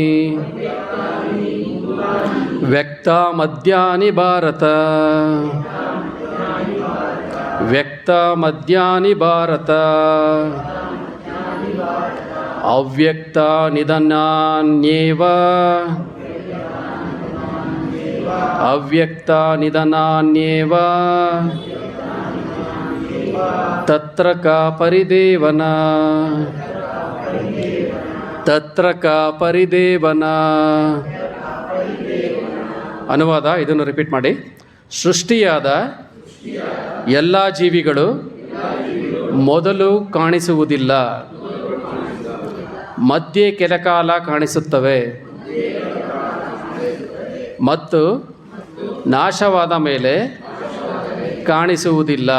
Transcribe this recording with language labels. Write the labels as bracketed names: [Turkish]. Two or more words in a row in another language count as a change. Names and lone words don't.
[Sanskrit] ವ್ಯಕ್ತಮದ್ಯಾನಿ ಭಾರತ ವ್ಯಕ್ತಮದ್ಯಾನಿ ಭಾರತ ಅವ್ಯಕ್ತ ನಿಧನಾನ್ಯೇವ ಅವ್ಯಕ್ತ ನಿಧನಾನ್ಯೇವ ತತ್ರ ಕಾ ಪರಿದೇವನ ತತ್ರ ಕಾ ಪರಿದೇವನ. [Kannada] ಅನುವಾದ, ಇದನ್ನು ರಿಪೀಟ್ ಮಾಡಿ. ಸೃಷ್ಟಿಯಾದ ಎಲ್ಲ ಜೀವಿಗಳು ಮೊದಲು ಕಾಣಿಸುವುದಿಲ್ಲ, ಮಧ್ಯೆ ಕೆಲಕಾಲ ಕಾಣಿಸುತ್ತವೆ ಮತ್ತು ನಾಶವಾದ ಮೇಲೆ ಕಾಣಿಸುವುದಿಲ್ಲ.